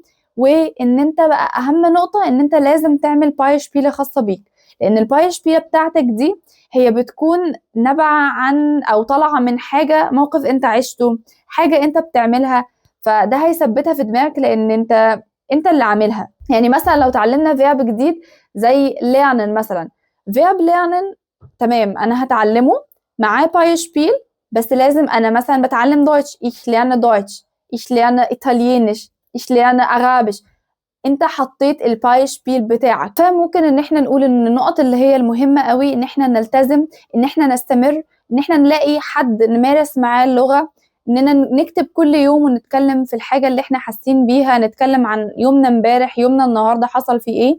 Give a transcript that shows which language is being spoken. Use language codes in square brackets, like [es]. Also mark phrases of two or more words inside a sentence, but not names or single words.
[ar] وان انت بقى اهم نقطة ان انت لازم تعمل باي شبيلة خاصة بيك، لان الباي شبيلة بتاعتك دي هي بتكون نابعة عن او طالعة من حاجة، موقف انت عشته، حاجة انت بتعملها، فده هيثبتها في دماغك لان انت اللي عاملها. يعني مثلا لو اتعلمنا فيرب جديد زي lernen مثلا، فيرب lernen تمام انا هتعلمه معاه بايشبيل، بس لازم انا مثلا بتعلم دويتش [de] ich lerne Deutsch ich lerne Italienisch ich lerne Arabisch، [ar] انت حطيت البايشبيل بتاعك. فممكن ان احنا نقول ان النقط اللي هي المهمة قوي ان احنا نلتزم، ان احنا نستمر، ان احنا نلاقي حد نمارس معاه اللغة، اننا نكتب كل يوم ونتكلم في الحاجة اللي احنا حاسين بيها، نتكلم عن يومنا امبارح يومنا النهاردة حصل فيه ايه.